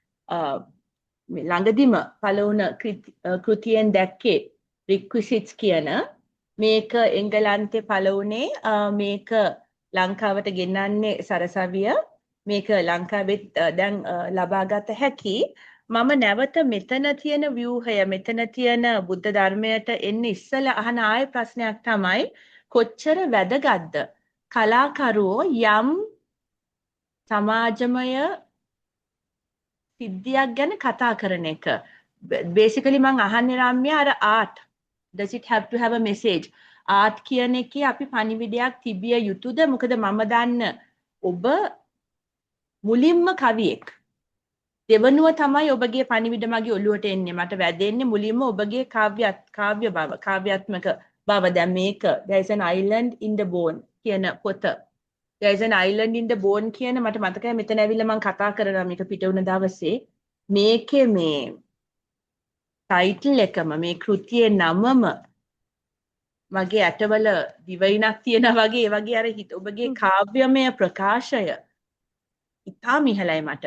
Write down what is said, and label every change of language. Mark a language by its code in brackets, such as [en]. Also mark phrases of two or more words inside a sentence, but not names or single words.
[si] මේ ළඟදිම පළ වුණ කෘතියෙන් දැක්කේ රික්විසිට්ස් කියන මේක එංගලන්තේ පළ වුණේ මේක ලංකාවට ගෙන්නන්නේ සරසවිය මේක ලංකාවෙත් දැන් ලබාගත හැකි මම නැවත මෙතන තියෙන ව්‍යුහය මෙතන තියෙන බුද්ධ ධර්මයට එන්න ඉස්සලා අහන ආයෙ ප්‍රශ්නයක් තමයි කොච්චර වැදගත්ද කලාකරුවෝ යම් සමාජමය සිද්ධියක් ගැන කතා කරන එක basically මම අහන්නේ රම්‍යා අර [en] art does it have to have a message art [si] කියන එකේ අපි පණිවිඩයක් තිබිය යුතුද මොකද මම දන්න ඔබ මුලින්ම කවියෙක් දෙවනුව තමයි ඔබගේ පණිවිඩ මගේ ඔළුවට එන්නේ මට වැදෙන්නේ මුලින්ම ඔබගේ කාව්‍ය බව කාව්‍යාත්මක බව දැන් මේක [en] there is an island in the bone [si] කියන පොත [en] there is an island in the bone [si] කියන මට මතකයි මෙතන ඇවිල්ලා මම කතා කරනවා මේක පිට වුණ දවසේ මේකේ මේ ටයිටල් එකම මේ කෘතියේ නමම මගේ ඇටවල දිවයිනක් තියෙනවා වගේ ඒ වගේ අර ඔබගේ කාව්‍යමය ප්‍රකාශය ඉතාම ඉහළයි මට.